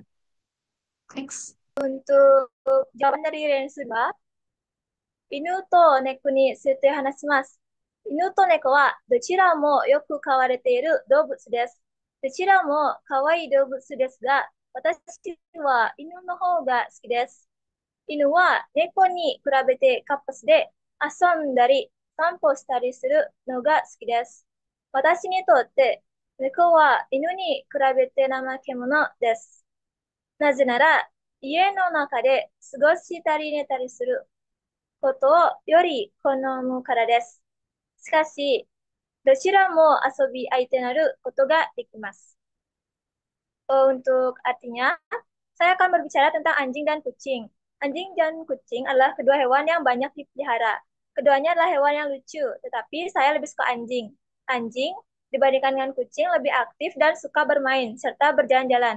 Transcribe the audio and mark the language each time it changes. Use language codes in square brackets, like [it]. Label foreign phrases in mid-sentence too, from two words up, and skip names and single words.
[en] Next. [id] Untuk jawaban dari Rensuba, [ja] 犬と猫について話します。犬と猫はどちらもよく飼われている動物です。どちらも可愛い動物ですが、私は犬の方が好きです。犬は猫に比べて活発で遊んだり散歩したりするのが好きです。私にとって猫は犬に比べて怠け者です。なぜなら家の中で過ごしたり寝たりすることをより好むからです。しかし、どちらも遊び相手になることができます。 [id] Untuk artinya, saya akan berbicara tentang anjing dan kucing. Anjing dan kucing adalah kedua hewan yang banyak dipelihara. Keduanya adalah hewan yang lucu, tetapi saya lebih suka anjing. Anjing dibandingkan dengan kucing lebih aktif dan suka bermain, serta berjalan-jalan.